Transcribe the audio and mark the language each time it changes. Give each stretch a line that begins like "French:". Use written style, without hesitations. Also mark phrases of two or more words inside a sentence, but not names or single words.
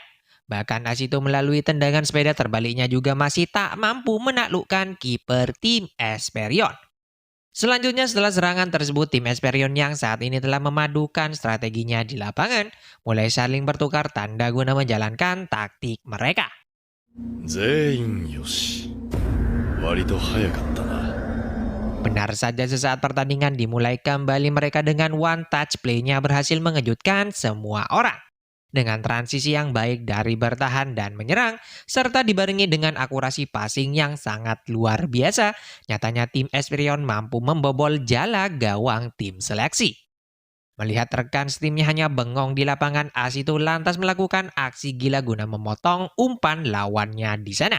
Indonesian: Bahkan Asito melalui tendangan sepeda terbaliknya juga masih tak mampu menaklukkan kiper tim Esperion. Selanjutnya, setelah serangan tersebut, tim Esperion yang saat ini telah memadukan strateginya di lapangan mulai saling bertukar tanda guna menjalankan taktik mereka.
Japanese: 全員よし。割と早かったな。
Indonesian: Benar saja, sesaat pertandingan dimulai kembali, mereka dengan
English: one touch play-
Indonesian: nya berhasil mengejutkan semua orang. Dengan transisi yang baik dari bertahan dan menyerang, serta dibarengi dengan akurasi passing yang sangat luar biasa, nyatanya tim Esperion mampu membobol jala gawang tim seleksi. Melihat rekan timnya hanya bengong di lapangan, Asito lantas melakukan aksi gila guna memotong umpan lawannya di sana.